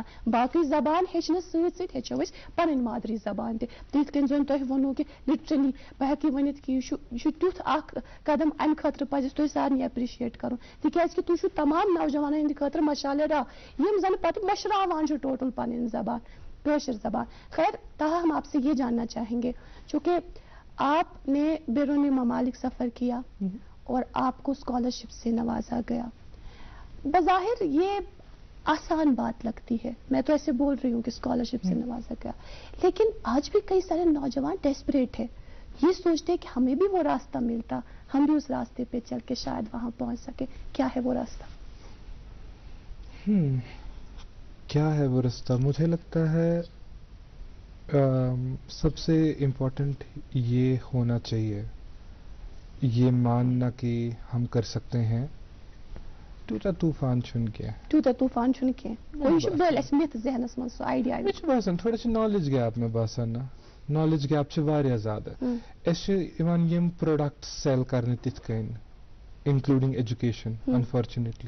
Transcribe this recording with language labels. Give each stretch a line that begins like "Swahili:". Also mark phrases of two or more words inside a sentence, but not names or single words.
Kashmiri: باقٕے زبان ہیٚچھنہٕ سۭتۍ سۭتۍ ہیٚچھو أسۍ پنٕنۍ مادری زبان تہِ. تِتھ کٔنۍ زن تۄہہِ ووٚنوٕ کہِ لٹرلی بہٕ ہٮ۪کہٕ یہِ ؤنِتھ کہِ یہِ چھُ تیُتھ اکھ قدم امہِ خٲطرٕ پزِ تۄہہِ سارنٕے ایپرِشیٹ کرُن, تِکیازِ کہِ تُہۍ چھِو تمام نوجوانن ہٕنٛدِ خٲطرٕ مشالے راہ یِم زن پتہٕ مٔشراوان چھِ ٹوٹل پنٕنۍ زبان کٲشِر زبان.
Urdu: خیر تاہم ہم آپ سے یہ جاننا چاہیں گے چونکہ آپ نے بیرونی ممالک سفر کیا اور آپ کو اسکالرشپ سے نوازا گیا, بظاہر یہ آسان بات لگتی ہے, میں تو ایسے بول رہی ہوں کہ اسکالرشپ سے نوازا گیا, لیکن آج بھی کئی سارے نوجوان ڈیسپریٹ ہے, یہ سوچتے کہ ہمیں بھی وہ راستہ ملتا, ہم بھی اس راستے پہ چل کے شاید وہاں پہنچ سکے. کیا ہے وہ راستہ؟ کیا ہے وہ راستہ؟ مجھے لگتا ہے سب سے امپورٹنٹ یہ ہونا چاہیے, یہ ماننا کہ ہم کر سکتے ہیں.
Kashmiri: تیوٗتاہ طوٗفان چھُنہٕ کینٛہہ. تیوٗتاہ طوٗفان چھُنہٕ کینٛہہ. یہِ چھُ بٔلۍ اَسہِ نِتھ ذہنس منٛز سُہ آیڈیا. مےٚ چھُ باسان تھوڑا چھِ
English: knowledge gap
Kashmiri: مےٚ باسان نا,
English: knowledge gap
Kashmiri: چھِ واریاہ زیادٕ. اَسہِ چھِ یِوان یِم
English: product sell
Kashmiri: کرنہٕ تِتھ کٔنۍ
English: including education unfortunately.